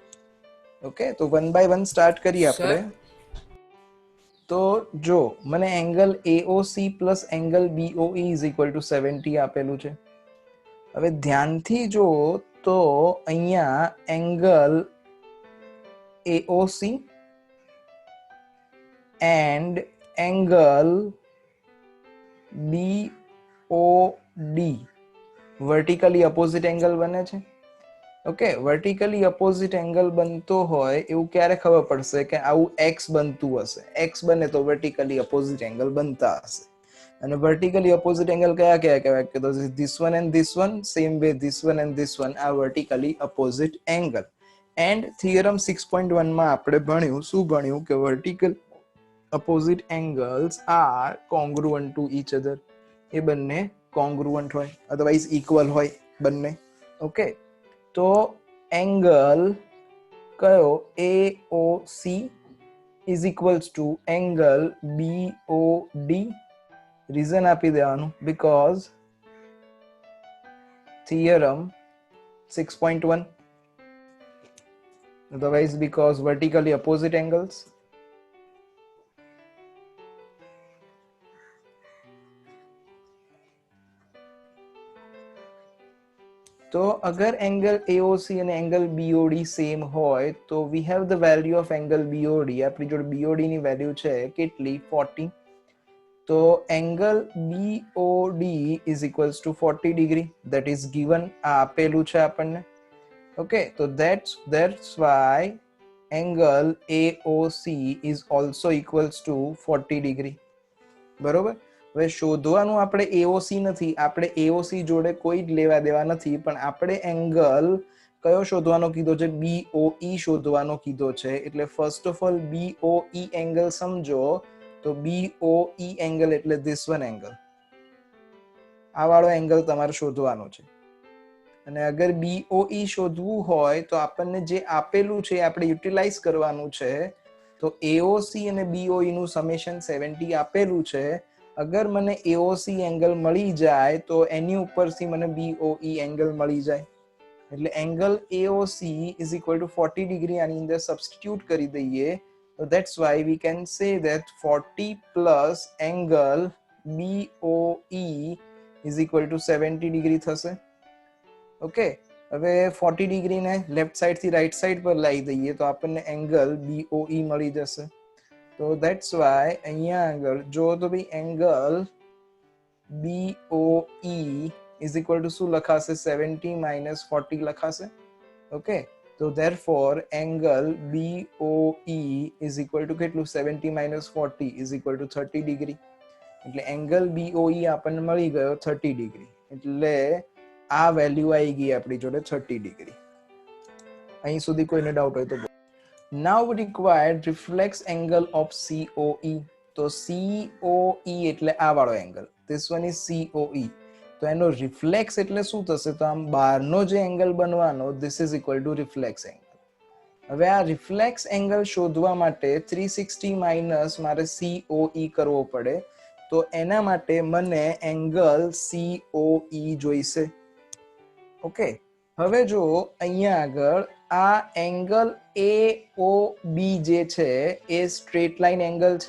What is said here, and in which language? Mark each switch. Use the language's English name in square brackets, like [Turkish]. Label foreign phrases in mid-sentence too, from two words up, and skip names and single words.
[Gujarati] ઓકે, તો [English] one by one start [Gujarati] કરીએ આપણે. તો જો મને [English] angle AOC plus angle BOE is equal to [Gujarati] 70 આપેલું છે. હવે ધ્યાનથી જો તો અહીંયા [English] angle AOC and angle BOD vertically opposite angle [Gujarati] બને છે. ઓકે, [English] vertically opposite angle [Gujarati] બનતો હોય એવું ક્યારે ખબર પડશે? કે આવું x બનતું હશે. x બને તો [English] vertically opposite angle [Gujarati] બનતા હશે. અને [English] vertically opposite angle [Gujarati] કયા કયા કહેવાય? કે તો [English] this one and this one, same way this one and this one are vertically opposite angle. and theorem 6.1 [Gujarati] માં આપણે ભણ્યું, શું ભણ્યું? [English] કે vertical opposite angles are congruent to each other. [Gujarati] એ બંને congruent હોય, [English] otherwise equal [Gujarati] હોય બંને. ઓકે, તો એંગલ કયો? [English] AOC is equals to angle BOD. [Gujarati] રીઝન આપી દેવાનું, [English] because theorem 6.1, otherwise because vertically opposite angles. [Gujarati] તો અગર એંગલ AOC અને એંગલ BOD સેમ હોય તો [English] we have the value of angle BOD. [Gujarati] આપણી જોડે BOD ની વેલ્યુ છે કેટલી? 40. તો [English] angle BOD is equals to 40 degree, that is given. [Gujarati] આ આપેલું છે આપણને. [English] ઓકે, તો that's why angle AOC is also equals to 40 degree. [Gujarati] બરોબર. હવે શોધવાનું આપણે AOC નથી, આપણે AOC જોડે કોઈ જ લેવા દેવા નથી, પણ આપણે એંગલ કયો શોધવાનો કીધો છે? BOE શોધવાનો કીધો છે. એટલે [English] first of all BOE angle [Gujarati] સમજો. તો BOE એંગલ એટલે [English] this one angle, [Gujarati] આ વાળો એંગલ તમારે શોધવાનો છે. અને અગર BOE શોધવું હોય તો આપણને જે આપેલું છે આપણે યુટિલાઇઝ કરવાનું છે. તો AOC અને BOE નું સમેશન 70 આપેલું છે. અગર મને AOC એંગલ મળી જાય તો એની ઉપરથી મને BOE એંગલ મળી જાય. એટલે [English] angle AOC is equal to 40 degree [Gujarati] આની અંદર સબસ્ટિટ્યુટ કરી દઈએ તો [English] that's why we can say that 40 plus angle BOE is equal to 70 degree [Gujarati] થશે. ઓકે, હવે 40 ડિગ્રી ને [English] left side [Gujarati] થી [English] right side [Gujarati] પર લાવી દઈએ તો આપણને એંગલ BOE મળી જશે. તો [English] that's why [Gujarati] અહીંયા આગળ જો તો ભાઈ [English] angle BOE is equal to [Gujarati] શું લખાશે [English] 70 minus 40 [Gujarati] લખાશે. [English] ઓકે, તો therefore angle BOE is equal to કેટલું 70 minus 40 is equal to 30 degree. [Gujarati] એટલે એંગલ BOE આપણને મળી ગયો 30 ડિગ્રી. એટલે આ વેલ્યુ આવી ગઈ આપણી જોડે 30 ડિગ્રી. અહીં સુધી કોઈને ડાઉટ હોય તો [English] now required reflex angle of COE. [Gujarati] તો COE એટલે આ વાળો એંગલ, [English] this one is COE. [Gujarati] તો એનો રિફ્લેક્સ એટલે શું થશે? તો આમ બહારનો જે એંગલ બનવાનો [English] this is equal to reflex angle. [Gujarati] હવે આ [English] reflex angle [Gujarati] શોધવા માટે 360 માઈનસ મારે COE કરવો પડે. તો એના માટે મને એંગલ COE જોઈશે. ઓકે, હવે જો અહીંયા આગળ આ એંગલ AOB જે છે એ [English] straight line angle [Gujarati] છે.